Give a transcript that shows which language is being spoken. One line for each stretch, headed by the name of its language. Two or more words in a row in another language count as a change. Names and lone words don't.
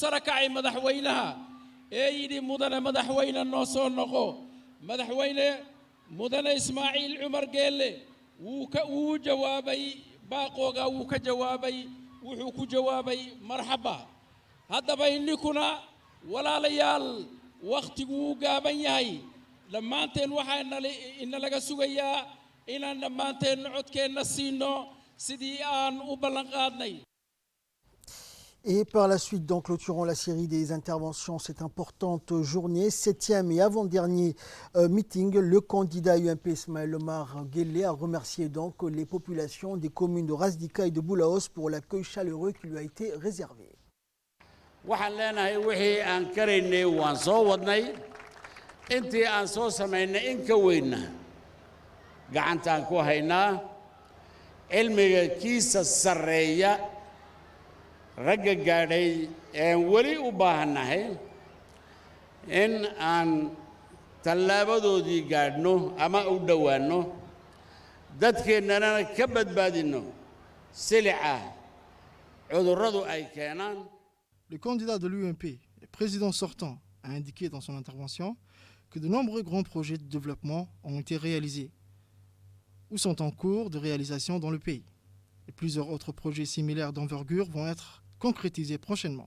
Somali: sara kacay madaxweynaha ee yidhi mudane madaxweyne noo soo noqo madaxweyne mudane Ismaaciil Cumar Geelle wuu jawaabay baaqooga wuu ka jawaabay wuxuu ku jawaabay marxaba haddaba innikuna walaalayaal waqtigu wuu gaaban yahay dhammaanteen waxaana inalaga sugayaa inaan dhammaanteen codkeenna siino sidii aan u ballan qaadnay.
French: Et par la suite, donc, clôturons la série des interventions cette importante journée. 7e et avant-dernier meeting, le candidat UMP Ismaël Omar Guelleh a remercié donc les populations des communes de Rasdika et de Boulaos pour l'accueil chaleureux qui lui a été réservé.
Somali: waxaan leenahay wixii aan karaynay waan soo wadnay intii aan soo samaynay in ka weynna gacantaan ku haynaa cilmiga kiisa sarreeya ragga gaadhay een weli u baahannahay in aan tallaabadoodii gaadhno ama u dhowaanno dadkeennana ka badbaadinno silica cudurradu ay keenaan.
French: Le candidat de l'UMP, le président sortant, a indiqué dans son intervention que de nombreux grands projets de développement ont été réalisés ou sont en cours de réalisation dans le pays. Et plusieurs autres projets similaires d'envergure vont être concrétisés prochainement.